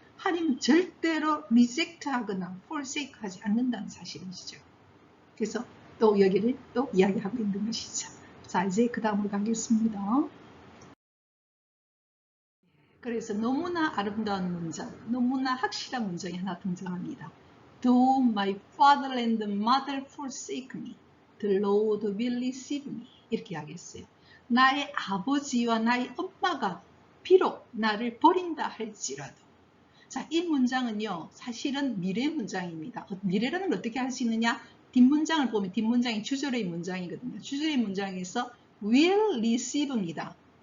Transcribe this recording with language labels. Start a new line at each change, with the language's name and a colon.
Korean: 하나님은 절대로 리젝트 하거나 forsake 하지 않는다는 사실이시죠. 그래서 또 여기를 또 이야기하고 있는 것이죠. 자, 이제 그 다음으로 가겠습니다. 그래서 너무나 아름다운 문장, 너무나 확실한 문장이 하나 등장합니다.
English: Do my father and mother forsake me, the Lord will receive me.
Korean: 이렇게 이야기했어요. 나의 아버지와 나의 엄마가 비록 나를 버린다 할지라도. 자, 이 문장은요, 사실은 미래 문장입니다. 미래라는 걸 어떻게 할 수 있느냐? 뒷문장을 보면 뒷문장이 주절의 문장이거든요. 주절의 문장에서
English: will receive
Korean: 입니다.